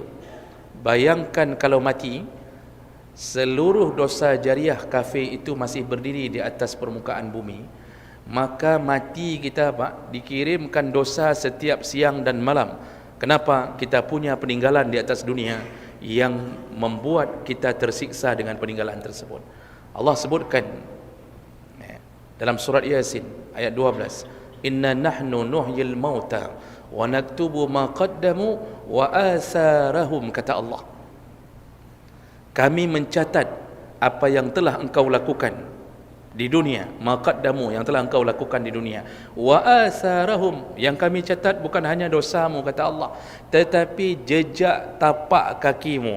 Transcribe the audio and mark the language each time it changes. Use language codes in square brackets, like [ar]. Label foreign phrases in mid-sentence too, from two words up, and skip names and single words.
[id] Bayangkan kalau mati, seluruh dosa jariah kafe itu masih berdiri di atas permukaan bumi, maka mati kita Pak, dikirimkan dosa setiap siang dan malam. Kenapa? Kita punya peninggalan di atas dunia yang membuat kita tersiksa dengan peninggalan tersebut. Allah sebutkan dalam surat Yasin ayat 12, [ar] إنا نحن نحيي الموتى ونكتب ما قدموا وآثارهم, [id] kata Allah, kami mencatat apa yang telah engkau lakukan di dunia, maqaddamu, yang telah engkau lakukan di dunia, [ar] وآثارهم, [id] yang kami catat bukan hanya dosamu, kata Allah, tetapi jejak tapak kakimu.